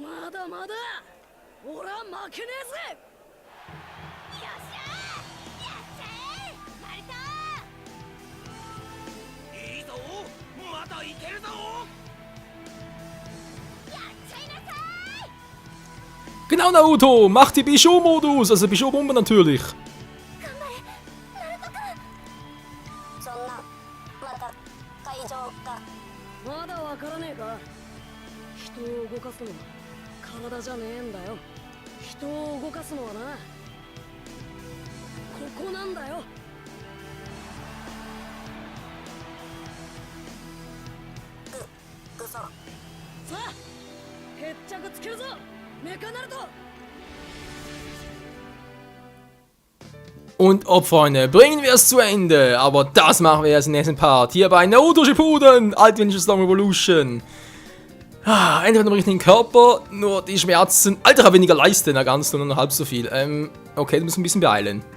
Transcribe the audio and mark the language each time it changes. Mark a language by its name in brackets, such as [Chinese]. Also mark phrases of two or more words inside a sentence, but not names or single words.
[Japanese] まだまだ俺は負けねえぜ。よっしゃー、やっちゃえナルト。いいぞ、まだいけるぞ。やっちゃいなさい。 [German] Genau, Naruto, mach die Bisho-Modus, also Bisho-Bombe natürlich. [Japanese] そんなまた会場か。まだわからねえか。人を動かすのは体じゃねえんだよ。人を動かすのはな、ここなんだよ。クソ。さあ決着つけるぞ、メカナルト。 [German] Und ob, Freunde, bringen wir es zu Ende. Aber das machen wir erst im nächsten Part. Hier bei Naruto Shippuden, Ultimate Storm Revolution. Endlich mit dem richtigen Körper, nur die Schmerzen. Alter, ich habe weniger Leiste in der ganzen, nur noch halb so viel. Okay, du musst ein bisschen beeilen.